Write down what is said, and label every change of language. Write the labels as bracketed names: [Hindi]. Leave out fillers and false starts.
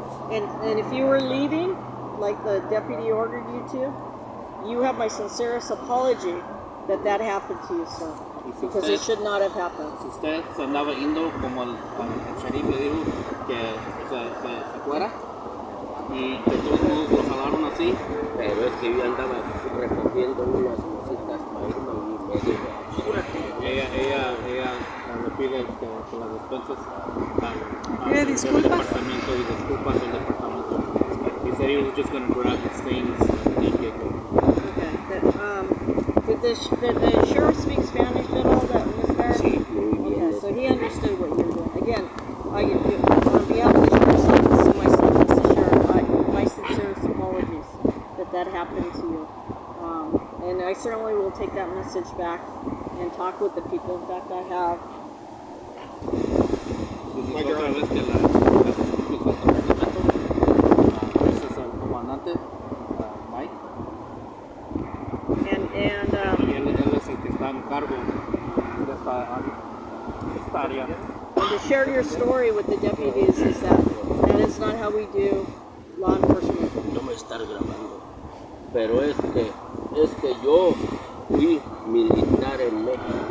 [English] And if you were leaving, like the deputy ordered you to, you have my sincerest apology that happened to you, sir. Because it should not have happened. [Spanish] Si usted se andaba yendo como el sheriff le dijo que se fuera y de todos modos lo jalaron así. Pero es que yo andaba recogiendo unas cositas para irme y me dijo, apúrate. Ella le pide que las despensas ¿Pide disculpas? del departamento y disculpas del departamento. [English] He said he was just going to grab his things and get going. Okay. Did the sheriff speak Spanish at all that was there? [Spanish] Sí, muy bien. [English] Okay, so he understood what you were doing. Again, on behalf of the sheriff's office and myself, Mr. Sheriff, my sincerest apologies that happened to you. And I certainly will take that message back and talk with the people. In fact, I have. [Spanish] Otra vez que las disculpas al departamento, ese es el comandante, Mike, [English] And [Spanish] y él es el que está en cargo de esta área. [English] And to share your story with the deputies is that is not how we do law enforcement. [Spanish] No me estar grabando. Pero es que yo fui militar en México.